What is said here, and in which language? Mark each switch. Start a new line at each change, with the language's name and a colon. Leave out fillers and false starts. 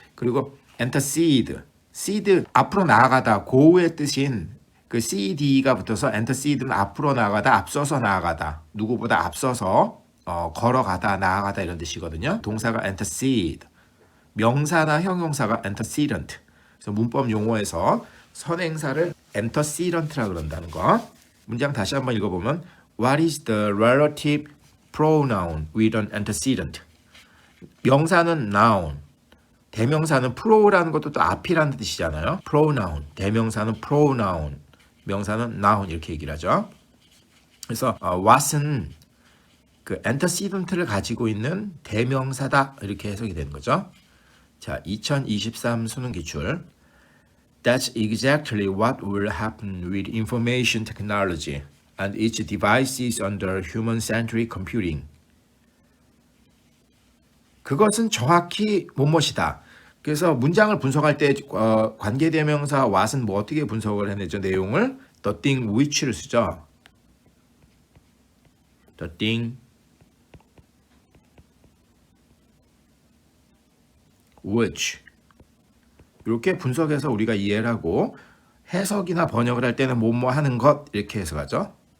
Korean: 그리고 antecede, seed 앞으로 나아가다, 고의 뜻인 그 cd가 붙어서 anteced는 앞으로 나아가다, 앞서서 나아가다, 누구보다 앞서서 걸어가다, 나아가다 이런 뜻이거든요. 동사가 antecede, 명사나 형용사가 antecedent. 그래서 문법 용어에서 선행사를 antecedent라고 그런다는 거. 문장 다시 한번 읽어보면
English: What is the relative pronoun with an antecedent?
Korean: 명사는 noun, 대명사는 pro라는 것도 또 앞이라는 뜻이잖아요. pronoun, 대명사는 pronoun, 명사는 noun 이렇게 얘기를 하죠. 그래서 what은 그 antecedent를 가지고 있는 대명사다 이렇게 해석이 되는 거죠. 자, 2023 수능 기출.
English: That's exactly what will happen with information technology and its devices under human-centric computing.
Korean: 그것은 정확히 뭐뭐이다. 그래서 문장을 분석할 때 관계대명사 what은 뭐 어떻게 분석을 해내죠? 내용을 the thing which를 쓰죠.
English: the thing which
Korean: 이렇게 분석해서 우리가 이해를 하고, 해석이나 번역을 할 때는 뭐뭐 하는 것 이렇게 해석하죠.